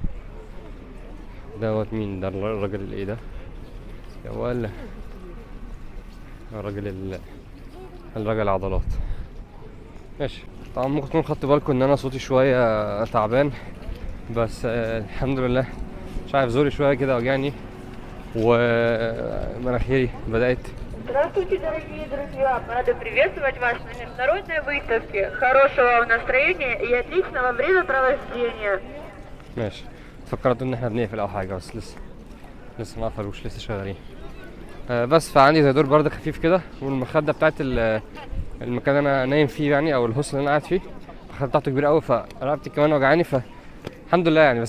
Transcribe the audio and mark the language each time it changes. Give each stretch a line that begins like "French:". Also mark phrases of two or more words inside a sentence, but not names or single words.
Arabic: دوت مين ده الراجل الايه ده يا ولا الراجل عضلات. ماشي. طبعا ممكن تكونوا خدتوا بالكم ان انا صوتي شوية تعبان، بس الحمد لله. مش عارف زوري شوية كده وجعني ومناخيري بدأت.
Russian: Здравствуйте, дорогие друзья! Рада приветствовать вас на международной выставке. Хорошего вам настроения и отличного времяпровождения.
Arabic: ماشي. فكرت ان احنا بنقفل او حاجة، بس لسه ما قفلوش، لسه شغالين. بس فعندي زي دور برد خفيف كده، والمخدة بتاعت المكان اللي انا نايم فيه يعني، او الهوستل اللي انا قاعد فيه المخدة بتاعته كبيرة قوي، فرقبتي كمان وجعاني، فالحمد لله يعني.